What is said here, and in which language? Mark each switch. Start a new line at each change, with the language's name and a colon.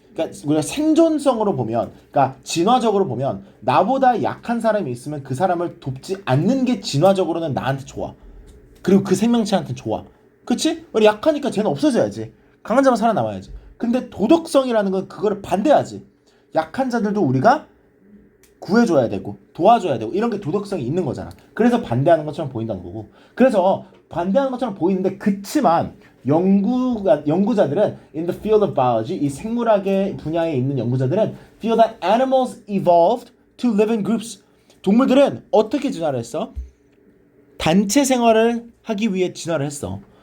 Korean: 그러니까 우리가 생존성으로 보면, 그러니까 진화적으로 보면 나보다 약한 사람이 있으면 그 사람을 돕지 않는 게 진화적으로는 나한테 좋아. 그리고 그 생명체한테 좋아. 그치? 우리 약하니까 쟤는 없어져야지. 강한 자만 살아남아야지. 근데 도덕성이라는 건 그거를 반대하지. 약한 자들도 우리가 구해줘야 되고 도와줘야 되고 이런 게 도덕성이 있는 거잖아. 그래서 반대하는 것처럼 보인다는 거고. 그래서 반대하는 것처럼 보이는데 그치만 연구자들은
English: in the field of biology
Korean: 이 생물학의 분야에 있는 연구자들은
English: feel that animals evolved to live in groups.
Korean: 동물들은 어떻게 진화를 했어? 단체 생활을 하기 위해 진화를 했어.